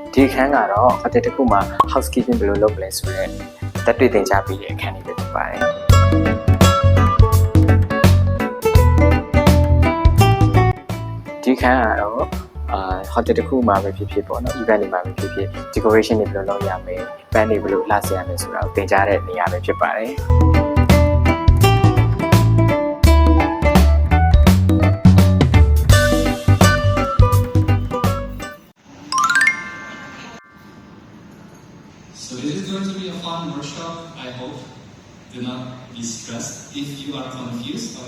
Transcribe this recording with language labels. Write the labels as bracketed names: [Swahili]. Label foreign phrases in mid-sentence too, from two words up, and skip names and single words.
[Burmese] ခန်းကတော့ hotel တစ်ခုမှာ housekeeping ဘယ်လိုလုပ်လဲဆိုတော့တက်တွေ့သင်ကြားပေးတဲ့အခန်းလေးပဲဖြစ်ပါတယ်ဒီခန်းကတော့hotel တစ်ခုမှာပဲဖြစ်ဖြစ်ပေါ့နော် event တွေမှာပဲဖြစ်ဖြစ် decoration တွေဘယ်လိုလုပ်ရမလဲ band တွေဘယ်လိုလှဆင်ရမလဲဆိုတာကိုသင်ကြားတဲ့နေရာပဲဖြစ်ပါတယ် [English] So it is going to be a fun workshop. I hope. Do not be stressed if you are confused.